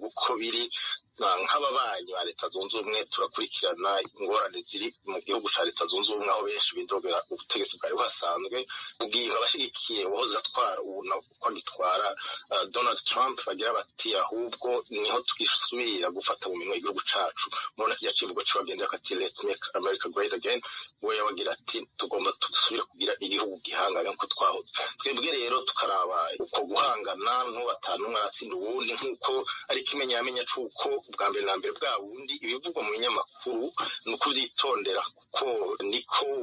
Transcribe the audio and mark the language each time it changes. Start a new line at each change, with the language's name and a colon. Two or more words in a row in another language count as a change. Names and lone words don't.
Rundi: uko biri nk'ababanyi ba Leta Zunze Ubumwe turakurikirana ingorane ziri mu gihugu cya Leta Zunze Ubumwe aho benshi bidogera ubutegetsi bwari buhasanzwe ubwinga abashigikiye uwahoze atwara ubu ko agitwara Donald Trump bagira bati ahubwo niho twisubira gufata mu minwe igihugu cacu mubona kijya kivugo cy'abagendera kati
English: let's make America great again
Rundi: we yabagira ati tugomba dusubire kugira igihugu gihangana nk'uko twahoze. Twebwe rero tukaraba uko guhangana n'ubatanu umwe aratsinda uwundi nk'uko ari ikimenyamenya c'uko bwa mbere na mbere bwa bundi ibivugwa mu binyamakuru ni ukuvyitondera, kuko niko